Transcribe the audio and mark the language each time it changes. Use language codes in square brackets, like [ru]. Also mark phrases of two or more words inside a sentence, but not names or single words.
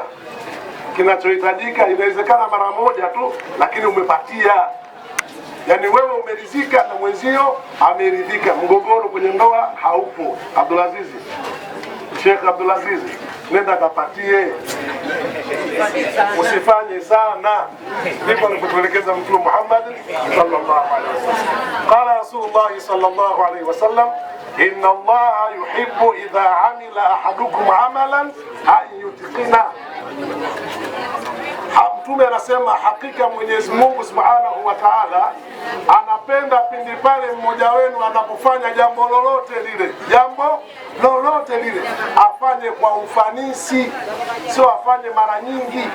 [sw] Kinachohitajika inawezekana mara moja tu, lakini umepatia. Yani wewe umeridhika na mwenzio ameridhika. Mgogoro kwenye ndoa haupo. Abdulaziz, Sheikh Abdulaziz, nenda kapatie. Usifanye sana. Ndipo alipotuelekeza Mtume Muhammad [ar] صلى الله عليه وسلم. قال رسول الله صلى الله عليه وسلم إن الله يحب إذا عمل أحدكم عملا أن يتقنه. [sw] Mtume anasema hakika Mwenyezi Mungu [ar] سبحانه وتعالى [sw] anapenda pindi pale mmoja wenu anapofanya jambo lolote lile, afanye kwa ufanisi, sio afanye mara nyingi.